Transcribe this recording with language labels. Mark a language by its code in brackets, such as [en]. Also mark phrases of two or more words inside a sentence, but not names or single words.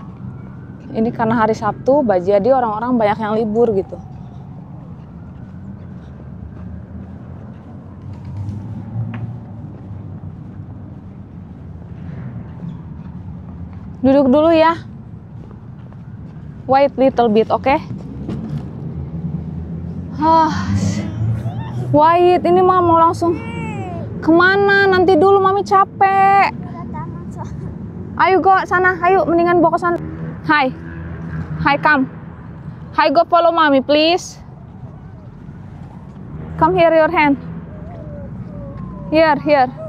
[id] Ini karena hari Sabtu, jadi orang-orang banyak yang libur gitu. Duduk dulu ya. [en] Wait little bit, oke? Okay? [id] Wait, ini mah mau langsung kemana? Nanti dulu, Mami capek. Ayo go sana, ayo mendingan bawa ke sana. [en] Hai, come. Hai, go follow Mami, please. Come here, your hand. Here.